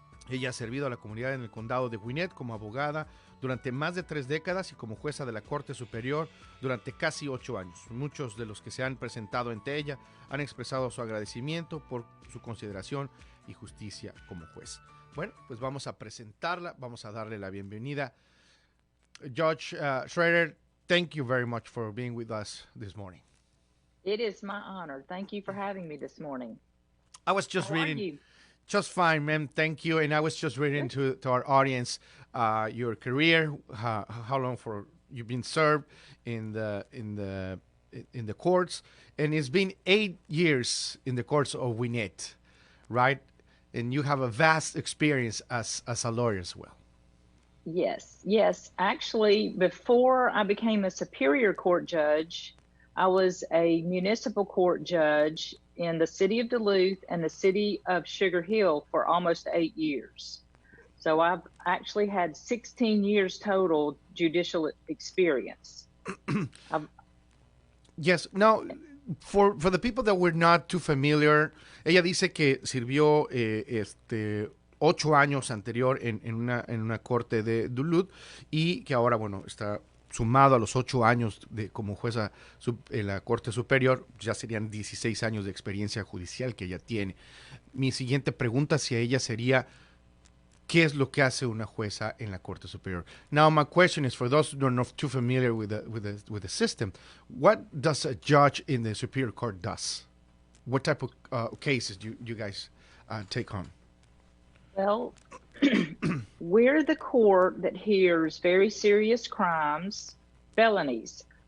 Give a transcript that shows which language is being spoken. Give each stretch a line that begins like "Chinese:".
Spanish: Ella ha servido a la comunidad en el condado de Gwinnett como abogada durante más de 3 décadas y como jueza de la Corte Superior durante casi 8 años. Muchos de los que se han presentado ante ella han expresado su agradecimiento por su consideración y justicia como juez. Bueno, pues vamos a presentarla, vamos a darle la bienvenida.
English: Judge Schrader, thank you very much for being with us this morning. It is my honor. Thank you for having me this morning. I was just How reading. are you? Just fine, ma'am. Thank you. And I was just reading to our audience your career, how long for you've been served in the courts, and it's been 8 years in the courts of Gwinnett, right? And you have a vast experience as a lawyer as well. Yes, yes. Actually, before I became a Superior Court judge, I was a municipal court judge in the city of Duluth and the city of Sugar Hill for almost 8 years. So I've actually had 16 years total judicial experience. Yes. Now, for the people that were not too familiar,
Spanish: ella dice que sirvió 8 años anterior en una corte de Duluth y que ahora, bueno, está sumado a los 8 años como jueza en la Corte Superior, ya serían 16 años de experiencia judicial que ella tiene. Mi siguiente pregunta hacia ella sería, ¿qué es lo que hace una jueza en la Corte Superior?
English: Now, my question is, for those who are not too familiar with the system, what does a judge in the Superior Court does? What type of cases do you guys take on? Well, we're the court that hears very serious crimes, felonies.